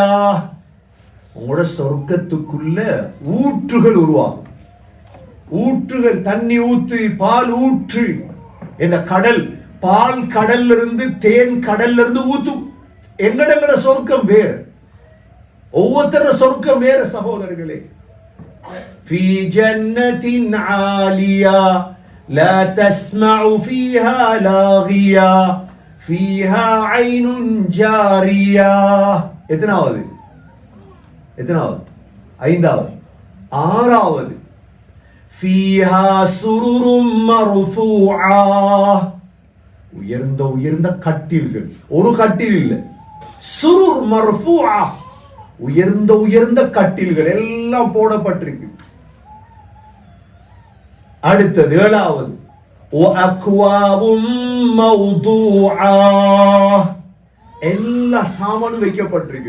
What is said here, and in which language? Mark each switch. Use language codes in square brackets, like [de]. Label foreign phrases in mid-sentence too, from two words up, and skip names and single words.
[ta] உங்களோட சொர்க்கத்துக்குள்ள ஊற்றுகள் உருவாகும். ஊற்றுகள், தண்ணி ஊற்று, பால் ஊற்று என்ற கடல், பால் கடல்ல இருந்து, தேன் கடல்ல இருந்து ஊத்து. எங்கட சொர்க்கம் வேறு. ஒவ்வொருத்தர சொர்க்கம் வேற சகோதரர்களே. [ar] في جنة عالية لا تسمع فيها لاغيا فيها عين جارية. [ta] எத்தனாவது? ஐந்தாவது. ஆறாவது, [ar] فيها سرر مرفوعة. [ta] உயர்ந்த உயர்ந்த கட்டில்கள். ஒரு கட்டில் இல்லை, [ar] سرر مرفوعة, [ta] உயர்ந்த உயர்ந்த கட்டில்கள் எல்லாம் போடப்பட்டிருக்கு. அடுத்தது ஏழாவது, எல்லா சாமானும் வைக்கப்பட்டிருக்கு.